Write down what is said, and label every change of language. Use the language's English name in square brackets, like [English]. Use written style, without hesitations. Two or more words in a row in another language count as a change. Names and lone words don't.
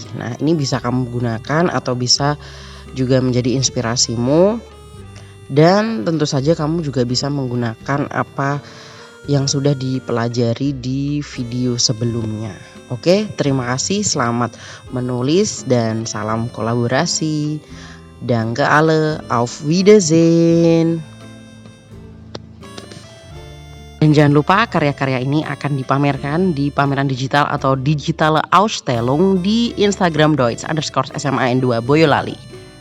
[Indonesian] Nah, ini bisa kamu gunakan atau bisa juga menjadi inspirasimu. Dan tentu saja kamu juga bisa menggunakan apa yang sudah dipelajari di video sebelumnya. Oke, terima kasih, selamat menulis dan salam kolaborasi. [German] Danke alle, auf Wiedersehen. [Indonesian] Dan jangan lupa karya-karya ini akan dipamerkan di pameran digital atau [German] digitale Ausstellung [Indonesian] di Instagram Deutsch_SMA N2 Boyolali.